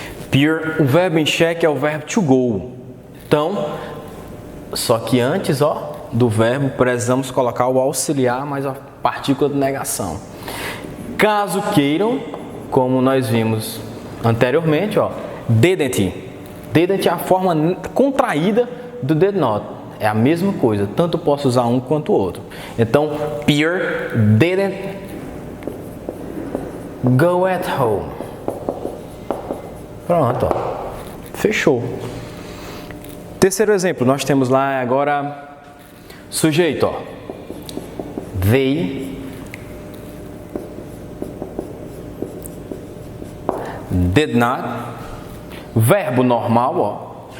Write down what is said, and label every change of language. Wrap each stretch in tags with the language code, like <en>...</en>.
<pt>Peer, o verbo em xeque é o verbo to go. Então, só que antes, ó, do verbo precisamos colocar o auxiliar mais a partícula de negação. Caso queiram, como nós vimos anteriormente, ó, didn't. Didn't é a forma contraída do did not. É a mesma coisa, tanto posso usar um quanto o outro.</pt> <en>Então, Pierre didn't go at home.</en> <pt>Pronto, ó. Fechou. Terceiro exemplo, nós temos lá agora sujeito, ó.</pt> <en>They did not.</en> <pt>Verbo normal, ó.</pt>